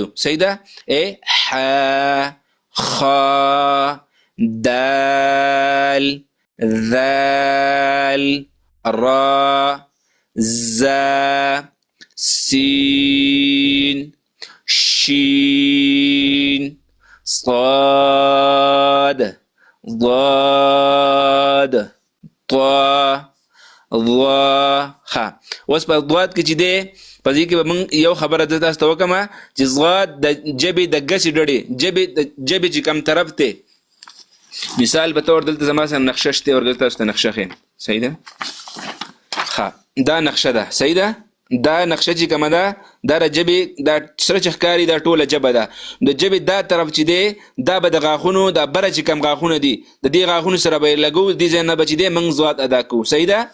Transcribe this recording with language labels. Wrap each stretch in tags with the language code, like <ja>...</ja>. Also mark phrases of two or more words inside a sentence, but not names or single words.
<ps>صحیح ده؟ حا، خا، دال، ذال، را، زا، سین، شین، صاد، ضاد، طا، ضا. ښه اوس په ضاد کې چې دی په دې کې به موږ یو خبره زه تاسو ته وکړم چې ضاد د ژبې د ګسې ډډې ژبې چې کوم طرف دی، مثال په طور دلته زما سره نقشه شته ورګل تاسو ته نقشه ښیم. صحیح ده؟ دا نقشه ده صحیح ده دا نقشه چې کومه ده دا د ژبې دا سره چې ښکاري دا ټوله ژبه ده د ژبې دا طرف چې دی دا به د غاښونو دا بره چې کم غاښونه دي د دې غاښونو سره به یې لګو دې ځای نه به چې دی موږ ضواد ادا کوو صحیح ده</ps>